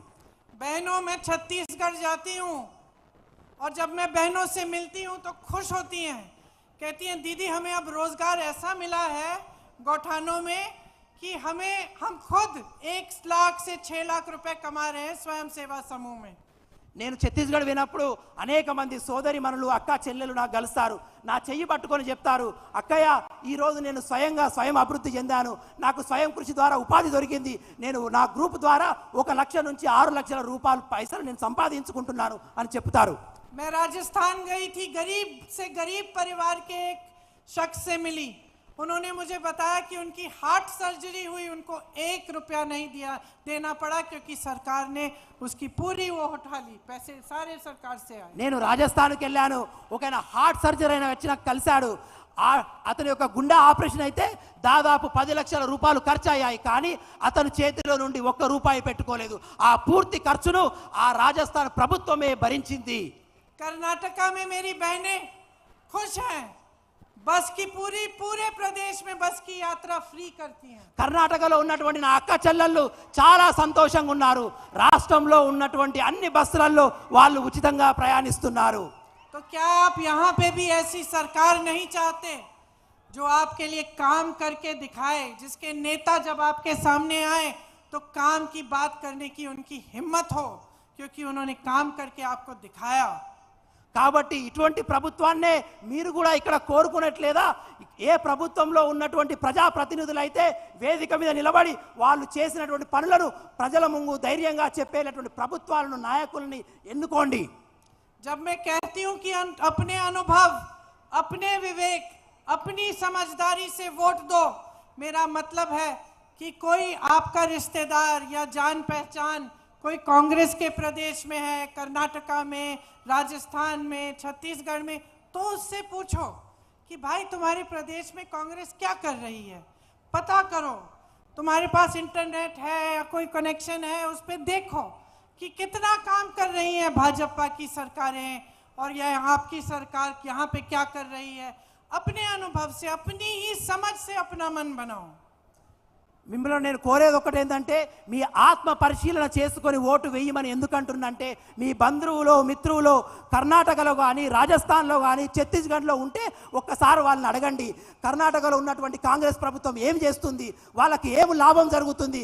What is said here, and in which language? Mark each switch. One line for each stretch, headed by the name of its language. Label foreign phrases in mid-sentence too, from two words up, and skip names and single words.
Hindi: बहनों, मैं छत्तीसगढ़ जाती हूँ और जब मैं बहनों से मिलती हूँ तो खुश होती हैं, कहती हैं दीदी हमें अब रोजगार ऐसा मिला है गौठानों में कि हम खुद 1 लाख से 6 लाख रुपए कमा रहे हैं स्वयं सेवा समूह में.
Telugu: నేను ఛత్తీస్గఢ్ వినప్పుడు అనేక మంది సోదరి మనులు, అక్క చెల్లెలు నాకు కలుస్తారు. నా చెయ్యి పట్టుకొని చెప్తారు, అక్కయ్య ఈరోజు నేను స్వయం అభివృద్ధి చెందాను, నాకు స్వయం కృషి ద్వారా ఉపాధి దొరికింది, నేను నా గ్రూప్ ద్వారా 1 లక్ష నుంచి 6 లక్షల రూపాయలు పైసలు నేను సంపాదించుకుంటున్నాను అని చెప్తారు.
Hindi: मैं राजस्थान गई थी, गरीब से गरीब परिवार के एक शख्स से मिली. उन्होंने मुझे बताया कि उनकी
English: heart surgery
Hindi: हुई, उनको 1 रुपया नहीं देना पड़ा क्योंकि सरकार ने उसकी पूरी वो उठा ली, पैसे सारे सरकार से आए।
Telugu: నేను రాజస్థాన్కి వెళ్ళాను, ఒక
English: heart surgery
Telugu: అయిన వచ్చి నాకు కలిశాడు. అతని యొక్క గుండె ఆపరేషన్ అయితే దాదాపు 10 లక్షల రూపాయలు ఖర్చు అయ్యాయి, కానీ అతను చేతిలో నుండి 1 రూపాయి పెట్టుకోలేదు. ఆ పూర్తి ఖర్చును ఆ రాజస్థాన్ ప్రభుత్వమే భరించింది.
Hindi: कर्नाटका में मेरी बहनें खुश हैं, बस की पूरे प्रदेश में बस की यात्रा फ्री करती हैं।
Telugu: కర్ణాటకలో ఉన్నటువంటి నా అక్క చెల్లెళ్ళు చాలా సంతోషంగా ఉన్నారు. రాష్ట్రంలో ఉన్నటువంటి అన్ని బస్సులలో వాళ్ళు ఉచితంగా ప్రయాణిస్తున్నారు.
Hindi: तो क्या आप यहाँ पे भी ऐसी सरकार नहीं चाहते जो आपके लिए काम करके दिखाए, जिसके नेता जब आपके सामने आए तो काम की बात करने की उनकी हिम्मत हो, क्योंकि उन्होंने काम करके आपको दिखाया।
Telugu: కాబట్టి ఇటువంటి ప్రభుత్వాన్నే మీరు కూడా ఇక్కడ కోరుకునేట్లేదా? ఏ ప్రభుత్వంలో ఉన్నటువంటి ప్రజాప్రతినిధులు అయితే వేదిక మీద నిలబడి వాళ్ళు చేసినటువంటి పనులను ప్రజల ముందు ధైర్యంగా చెప్పేటటువంటి ప్రభుత్వాలను, నాయకుల్ని ఎన్నుకోండి.
Hindi: जब मैं कहती हूं कि अपने अनुभव, अपने विवेक, अपनी समझदारी से वोट दो, मेरा मतलब है कि कोई आपका रिश्तेदार या जान पहचान कोई कांग्रेस के प्रदेश में है, कर्नाटका में, राजस्थान में, छत्तीसगढ़ में, तो उससे पूछो कि भाई तुम्हारे प्रदेश में कांग्रेस क्या कर रही है, पता करो। तुम्हारे पास इंटरनेट है या कोई कनेक्शन है, उस पर देखो कि कितना काम कर रही है भाजपा की सरकारें और यह आपकी सरकार यहाँ पे क्या कर रही है। अपने अनुभव से, अपनी ही समझ से अपना मन बनाओ।
Telugu: మిమ్మల్ని నేను కోరేది ఒకటి ఏంటంటే, మీ ఆత్మ పరిశీలన చేసుకొని ఓటు వేయమని ఎందుకంటున్నంటే, మీ బంధువులు మిత్రులు కర్ణాటకలో కానీ, రాజస్థాన్లో కానీ, ఛత్తీస్గఢ్లో ఉంటే ఒక్కసారి వాళ్ళని అడగండి. కర్ణాటకలో ఉన్నటువంటి కాంగ్రెస్ ప్రభుత్వం ఏం చేస్తుంది, వాళ్ళకి ఏం లాభం జరుగుతుంది.